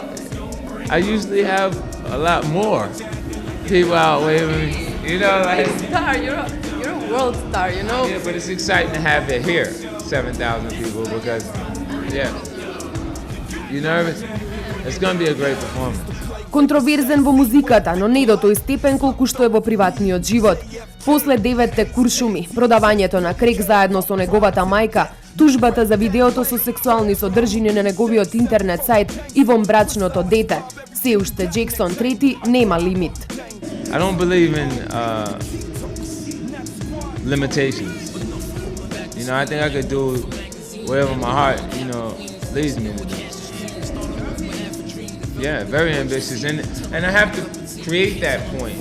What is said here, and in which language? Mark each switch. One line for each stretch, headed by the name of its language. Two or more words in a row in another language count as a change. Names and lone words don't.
English: I usually have a lot more people out waving me, you know, like... Star, you're a world star, you know? Yeah, but it's exciting to have it here, 7,000 people, because, you nervous? It's gonna be a great performance.
Macedonian: Контроверзен во музиката, но не до тој степен колку што е во приватниот живот. После 9-те куршуми, продавањето на крек заедно со неговата мајка, тужбата за видеото со сексуални содржини на неговиот интернет сајт и вонбрачното дете, се уште Джексон трети нема лимит.
English: I don't believe in limitations. You know, I think I could do whatever my heart, you know, leads me to do. Yeah, very ambitious, and I have to create that point.